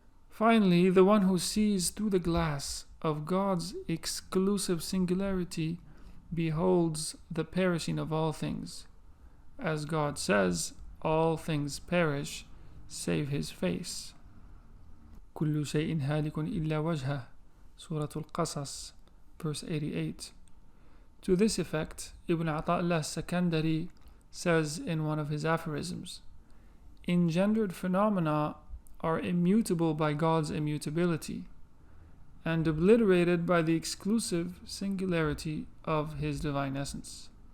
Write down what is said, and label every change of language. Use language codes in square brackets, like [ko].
[en] Finally, the one who sees through the glass of God's exclusive singularity beholds the perishing of all things. As God says, all things perish save His face. [ar] كل شيء هالك إلا وجهه, [en] Surah Al-Qasas, verse 88. To this effect, Ibn Ata'illah Sakandari says in one of his aphorisms, engendered phenomena are immutable by God's immutability, and obliterated by the exclusive singularity of His divine essence.